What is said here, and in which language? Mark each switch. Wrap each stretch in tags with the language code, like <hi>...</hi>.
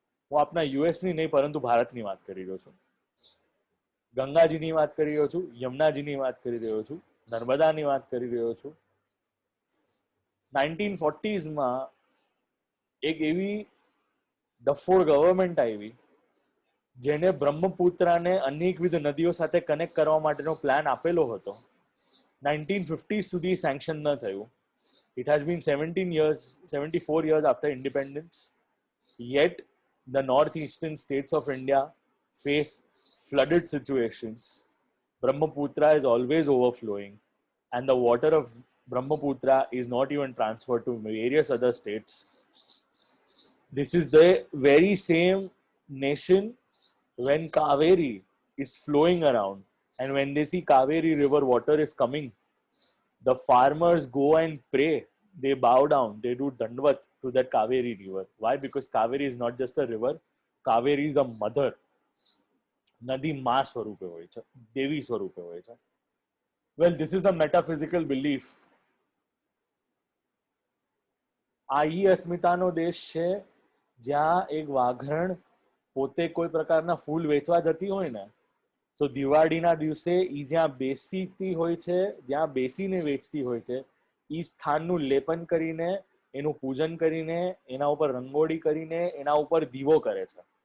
<gu>હું આપણા યુએસની નહીં પરંતુ ભારતની વાત કરી રહ્યો છું. ગંગાજીની વાત કરી રહ્યો છું, યમુનાજીની વાત કરી રહ્યો છું, નર્મદાની વાત કરી રહ્યો છું. 1940s એક એવી ડફોડ ગવર્મેન્ટ આવી જેને બ્રહ્મપુત્રાને અનેકવિધ નદીઓ સાથે કનેક્ટ કરવા માટેનો પ્લાન આપેલો હતો. 1950 સુધી સેન્કશન ન થયું.</gu> <en>It has been 74 years after independence, yet the northeastern states of India face flooded situations. Brahmaputra is always overflowing, and the water of Brahmaputra is not even transferred to various other states. This is the very same nation when Kaveri is flowing around, and when they see Kaveri river water is coming, the farmers go and pray. They bow down. They do dandvat to that Kaveri river. Why? Because Kaveri is not just a river. Kaveri is a mother.</en> <gu>Nadi ma swarupe hoy છે, દેવી સ્વરૂપે હોય છે.</gu> <en>Well, this is the metaphysical belief.</en> <gu>આ ઈ અસ્મિતાનો દેશ છે જ્યાં એક વાઘરણ પોતે કોઈ પ્રકારના ફૂલ વેચવા જતી હોય ને તો દિવાળીના દિવસે ઈ જ્યાં બેસીતી હોય છે, જ્યાં બેસીને વેચતી હોય છે, ઈ સ્થાનનું લેપન કરીને, એનું પૂજન કરીને, એના ઉપર રંગોળી કરીને, એના ઉપર દીવો કરે છે.</gu>